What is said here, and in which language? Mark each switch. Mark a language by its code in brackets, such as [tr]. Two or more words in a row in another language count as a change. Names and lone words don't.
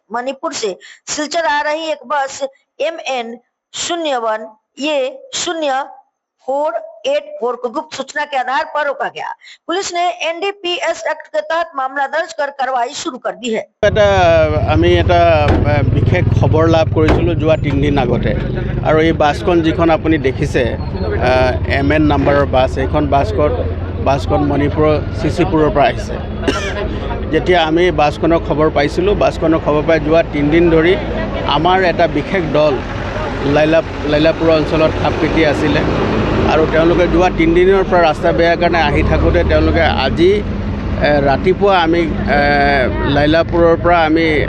[hi] मणिपुर से सिलचर आ रही एक बस MN01 0484 को गुप्त सूचना के आधार पर रोका गया। पुलिस ने NDPS एक्ट के तहत मामला दर्ज कर कार्रवाई शुरू कर दी है। [as] বিশেষ খবৰ লাভ কৰিছিলোঁ যোৱা 3 দিন আগতে আৰু এই বাছখন যিখন আপুনি দেখিছে MN নাম্বাৰৰ বাছ, এইখন বাছখন মণিপুৰৰ চিচিপুৰৰ পৰা আহিছে। যেতিয়া আমি বাছখনৰ খবৰ পাইছিলোঁ, বাছখনৰ খবৰ পাই যোৱা 3 দিন ধৰি আমাৰ এটা বিশেষ দল লাইলাপুৰ অঞ্চলত খাপপিটি আছিলে আৰু তেওঁলোকে যোৱা 3 দিনৰ পৰা ৰাস্তা বেয়া কাৰণে আহি থাকোঁতে তেওঁলোকে আজি ৰাতিপুৱা আমি লাইলাপুৰৰ পৰা আমি